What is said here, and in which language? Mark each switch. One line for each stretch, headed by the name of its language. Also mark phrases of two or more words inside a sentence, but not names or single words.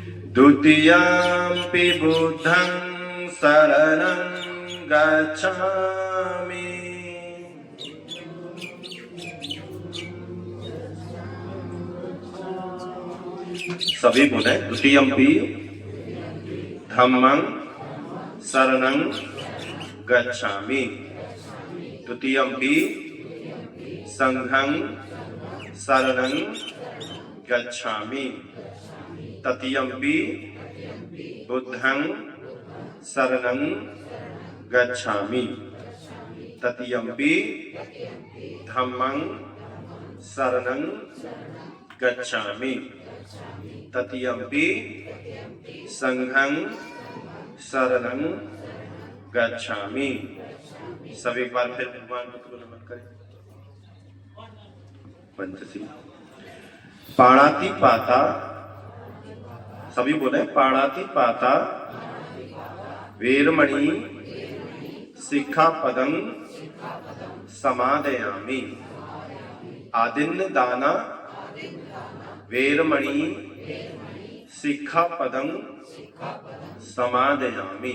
Pali: द्वितीयम्पि बुद्धं शरणं गच्छामि।
Hindi: सभी बोले
Pali: द्वितीयम्पि धम्मं शरणं गच्छामि। द्वितीयम्पि संघं शरणं गच्छामि। तृतीयम्पि बुद्धं शरणं गच्छामि। तृतीयम्पि धम्मं शरणं गच्छामि। तृतीयम्पि संघं शरणं गच्छामि।
Hindi: सभी एक बार फिर भगवान बुद्ध को नमन करें।
Pali: पंचशील। पाणाति पाता,
Hindi: सभी बोले
Pali: पाणाति पाता वेरमणि सिक्खापदं समादयामि। आदिन्य दाना वेरमणि सिक्खापदं समादयामि।